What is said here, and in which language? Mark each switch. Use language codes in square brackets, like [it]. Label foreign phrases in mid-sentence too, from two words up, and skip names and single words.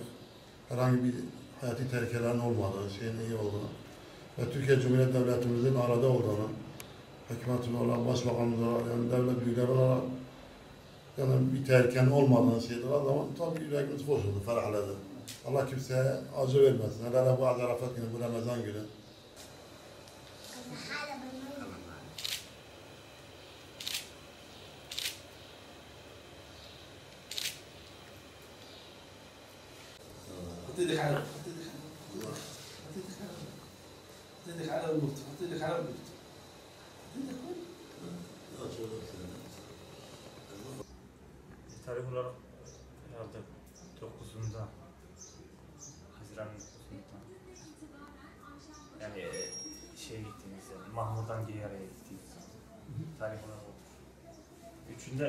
[tr] Herhangi bir hayati tehlikelerin olmadığı, şeyin iyi olduğunu ve Türkiye Cumhuriyeti Devletimizin arada olduğunu, hükümetin olarak, başbakanımız olarak, yani devlet büyükleri olarak yani bir tehlikenin olmadığını şeyler o zaman tabii yüreğimiz bozuldu, ferahladı. Allah kimseye acı vermesin. Hele bu Arafat günü, bu Ramazan günü. [ar] اعطيني على المكتب اعطيني على المكتب [tr] Tarih olarak herhalde 9'unda Haziran 9'unda yani gittiğimizde Mahmur'dan Geyar'a gittiğimizde tarih olarak olur.